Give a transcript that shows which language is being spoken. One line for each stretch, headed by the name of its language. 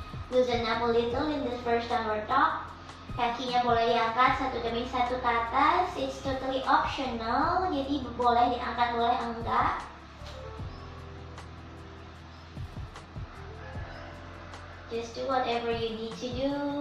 English: Loosen up a little in the first downward dog.
Indonesian: Kakinya boleh diangkat satu demi satu ke atas.
English: It's totally optional.
Indonesian: Jadi boleh diangkat, boleh enggak.
English: Just do whatever you need to do.